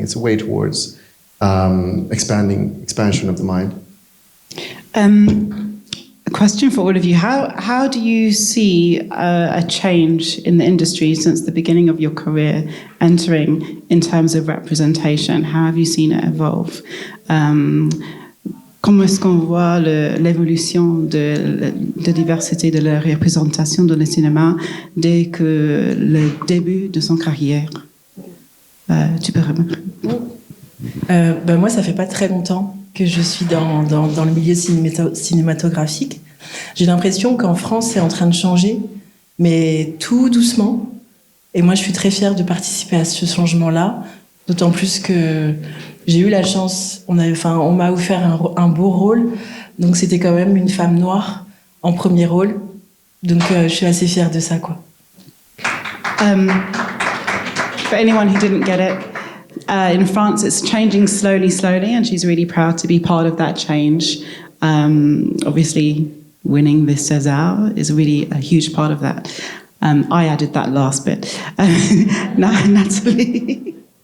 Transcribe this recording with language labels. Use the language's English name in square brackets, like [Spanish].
[English] It's a way towards expansion of the mind. A question for all of you. How do you see a change in the industry since the beginning of your career entering in terms of representation? How have you seen it evolve? [French] Comment est-ce qu'on voit l'évolution de diversité de la représentation dans le cinéma dès que le début de son carrière? Tu peux remarquer. Moi, ça fait pas très longtemps que je suis dans le milieu cinématographique. J'ai l'impression qu'en France, c'est en train de changer, mais tout doucement. Et moi, je suis très fière de participer à ce changement-là, d'autant plus que j'ai eu la chance, on m'a offert un beau rôle, donc c'était quand même une femme noire en premier rôle, donc je suis assez fière de ça, quoi. [English] For anyone who didn't get it, in France, it's changing slowly, and she's really proud to be part of that change. Obviously, winning this César is really a huge part of that. I added that last bit. Nataly.